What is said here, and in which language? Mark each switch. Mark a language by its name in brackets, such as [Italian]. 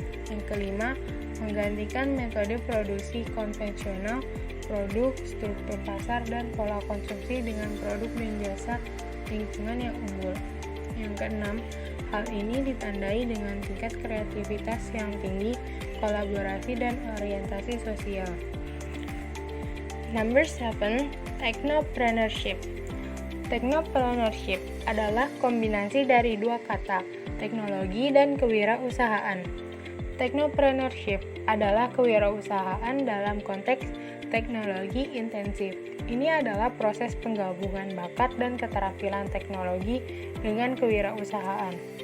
[Indonesian] Yang kelima, menggantikan metode produksi konvensional, produk, struktur pasar, dan pola konsumsi dengan produk dan jasa lingkungan yang unggul. Yang keenam, hal ini ditandai dengan tingkat kreativitas yang tinggi, kolaborasi, dan orientasi sosial. [English] Number 7, technopreneurship. [Indonesian] Technopreneurship adalah kombinasi dari dua kata, teknologi dan kewirausahaan. Technopreneurship adalah kewirausahaan dalam konteks teknologi intensif. Ini adalah proses penggabungan bakat dan keterampilan teknologi dengan kewirausahaan.